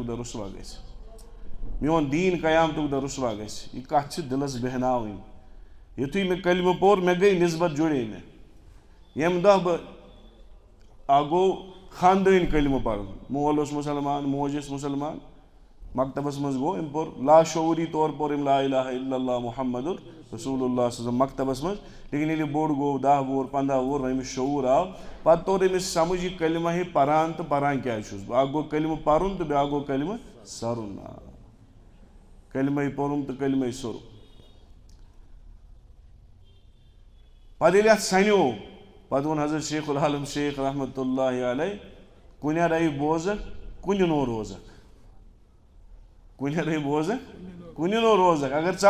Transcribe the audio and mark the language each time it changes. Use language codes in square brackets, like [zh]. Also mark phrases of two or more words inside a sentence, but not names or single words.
[ks] دۄہ رُسوا گژھِ میون دیٖن قیامتُک دۄہ رُسوا گژھِ یہِ کتھ چھِ دِلس بیٚہناوٕنۍ یُتھُے مےٚ کلمہٕ پوٚر مےٚ گٔے نسبت جُڑے مےٚ ییٚمہِ دۄہ بہٕ اکھ گوٚو خاندٲنۍ کلمہٕ پرُن مول اوس مُسلمان موج ٲس مُسلمان مکتبس منٛز گوٚو أمۍ پوٚر لاشعوٗری طور پوٚر أمۍ [ar] لا الہ الا اللہ محمد رسول اللہ صلی اللہ [ks] مکتبس منٛز لیکن ییٚلہِ یہِ بوٚڑ گوٚو 10 وُہُر 15 وُہُر وۄنۍ أمِس شعوٗر آو پتہٕ توٚر أمِس سمجھ یہِ کلمہ ہے پران تہٕ پران کیٛازِ چھُس بہٕ اکھ گوٚو کلمہٕ پرُن تہٕ بیٛاکھ گوٚو کلمہٕ سرُن کلمے پوٚرُم تہٕ کلمے سوٚرُم پتہٕ ییٚلہِ اتھ سنیو پتہٕ ووٚن حضرت شیخ العالم شیخ [ar] رحمتہ اللہ علیہ [ks] کُنہِ رَیہِ بوزکھ کُنہِ نو روزکھ کُنہِ رَیہِ بوزکھ کُنہِ نو روزکھ اگر ژٕ